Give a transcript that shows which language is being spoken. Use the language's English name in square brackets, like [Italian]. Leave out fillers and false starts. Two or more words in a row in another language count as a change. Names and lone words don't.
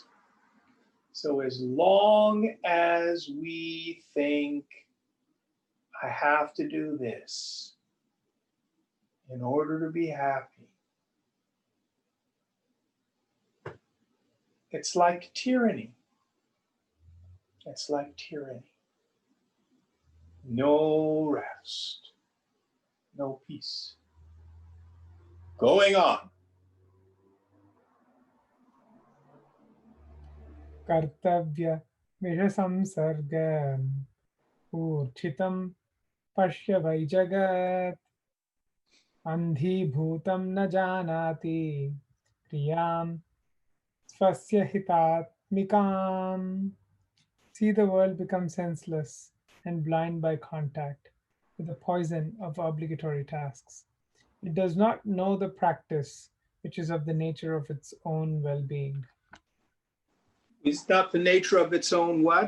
[English] So as long as we think, I have to do this in order to be happy, it's like tyranny. It's like tyranny. No rest, no peace. Going on. [Sanskrit] कर्तव्य विषसंसर्गम् ऊर्च्छितम् पश्य वैजगत् अन्धि भूतम् न जानाति क्रियाम् स्वस्य हितात्मिकाम्. [English] See the world become senseless and blind by contact with the poison of obligatory tasks. It does not know the practice which is of the nature of its own well-being. Is not the nature of its own what?